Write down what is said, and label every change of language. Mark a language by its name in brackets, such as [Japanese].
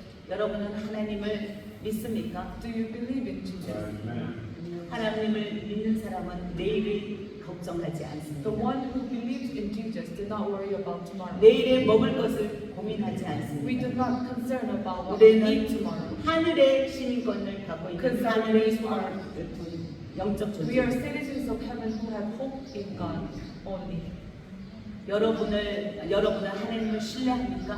[Korean] 여러분은 하나님을 믿습니까? [English] Do you believe in Jesus? [Korean] 하나님을 믿는 사람은 내일을 걱정하지 [English] The [Korean] 않습니다. [English] one who believes in Jesus do not worry about tomorrow. [Korean] 내일에 먹을 것을 고민하지 [English] We [Korean] 않습니다. [English] do not concern about what we eat [Korean] 우리는 [English] tomorrow. [Korean] 하늘의 시민권을 갖고 있는 [English] Because [Korean] 하늘의 [English] we are- [Korean] 영적 [English] We are [Korean] 존재. [English] citizens of heaven who have hope in God only. [Korean] 여러분은 하나님을 신뢰합니까?